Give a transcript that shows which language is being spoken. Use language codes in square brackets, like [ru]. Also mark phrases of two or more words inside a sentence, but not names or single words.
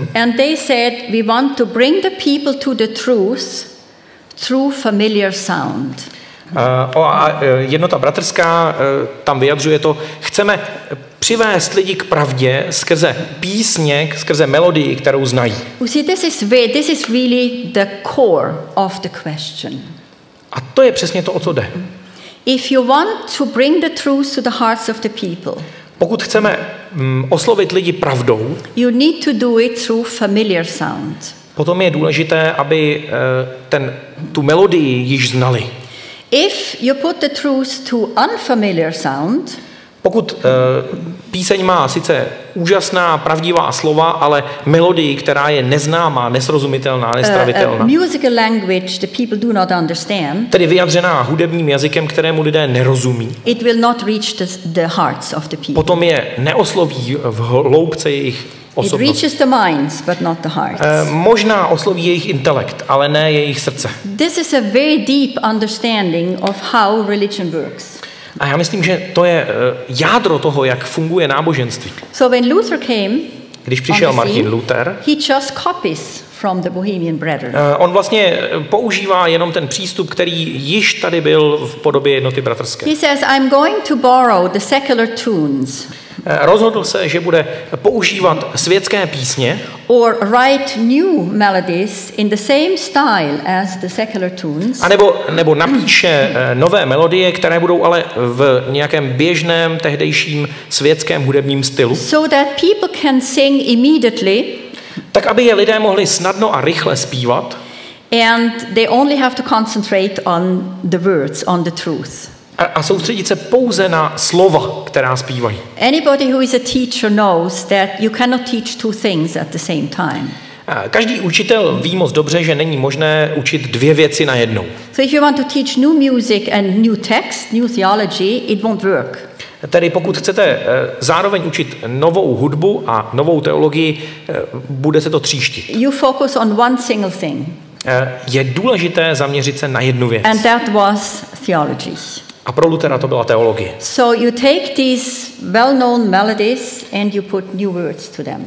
[en] Okay. And they said, we want to bring the people to the truth through familiar sound. [cs] Jednota bratrská tam vyjadřuje to, chceme přivést lidi k pravdě skrze písně, skrze melodii, kterou znají. [en] You see, this is really the core of the question. [cs] A to je přesně to, o co jde. [en] If you want to bring the truth to the hearts of the people, [cs] pokud chceme oslovit lidi pravdou, [en] you need to do it through familiar sound. [cs] Potom je důležité, aby tu melodii již znali. [en] If you put the truth to unfamiliar sound, [cs] pokud píseň má sice úžasná, pravdivá slova, ale melodii, která je neznámá, nesrozumitelná, nestravitelná. [en] Musical language the people do not understand. [cs] Tedy vyjadřená hudebním jazykem, kterému lidé nerozumí. [en] It will not reach the hearts of the people. [cs] Potom je neosloví v hloubce jejich osobnosti. [en] It reaches the minds, but not the hearts. [cs] Možná osloví jejich intelekt, ale ne jejich srdce. [en] This is a very deep understanding of how religion works. [cs] A já myslím, že to je jádro toho, jak funguje náboženství. [en] So when Luther came, [cs] když přišel Martin Luther, [en] he just copies from the Bohemian Brethren. [cs] On vlastně používá jenom ten přístup, který již tady byl v podobě Jednoty bratrské. [en] He says, I'm going to borrow the secular tunes. [cs] Rozhodl se, že bude používat světské písně [en] or write new melodies in the same style as the secular tunes. [cs] A nebo napíše nové melodie, které budou ale v nějakém běžném tehdejším světském hudebním stylu. [en] So that people can sing immediately. [cs] Tak aby je lidé mohli snadno a rychle zpívat. [en] And they only have to concentrate on the words, on the truth. [cs] A soustředit se pouze na slova, která zpívají. [en] Anybody who is a teacher knows that you cannot teach two things at the same time. [cs] Každý učitel ví moc dobře, že není možné učit dvě věci najednou. [en] So if you want to teach new music and new text, new theology, it won't work. [cs] Tedy pokud chcete zároveň učit novou hudbu a novou teologii, bude se to tříštit. [en] You focus on one single thing. [cs] Je důležité zaměřit se na jednu věc. [en] And that was theology. [cs] A pro Luthera to byla teologie. [en] So you take these well-known melodies and you put new words to them.